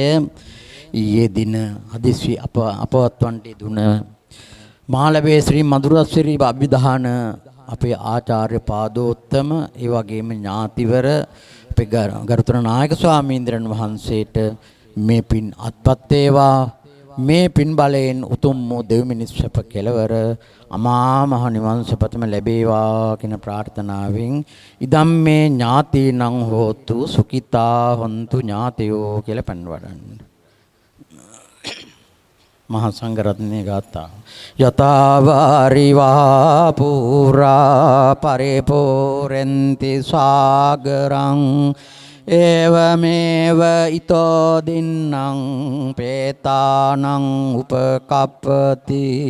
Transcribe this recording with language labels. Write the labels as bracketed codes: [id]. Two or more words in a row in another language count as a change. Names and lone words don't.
[si] ඊයේ දින හදිසි අපවත්වන්ටි දුන මාළඹේ ශ්‍රී මధుරසිරි අභිදාන අපේ ආචාර්ය පාදෝත්තම ඒ වගේම ඥාතිවර අපේ ගරුතර නායක ස්වාමීන්ද්‍රයන් වහන්සේට මේ පින් අත්පත් වේවා. මේ පින් බලයෙන් උතුම් වූ දෙව් මිනිස් සැප කෙලවර අමා මහ නිවන් සපතම ලැබේවා කියන ප්‍රාර්ථනාවෙන් [pi] ඉදම් මේ ඥාතිනං හෝතු සුඛිතා හොන්තු ඥාතයෝ [si] කියලා පන් වඩන්න. මහා සංඝරත්නයේ ගාථා [pi] යතාවාරිවා පුරා පරිපූර්ණන්ති සාගරං ඒවමේව ඊතෝ දින්නම් පේතානං උපකප්පති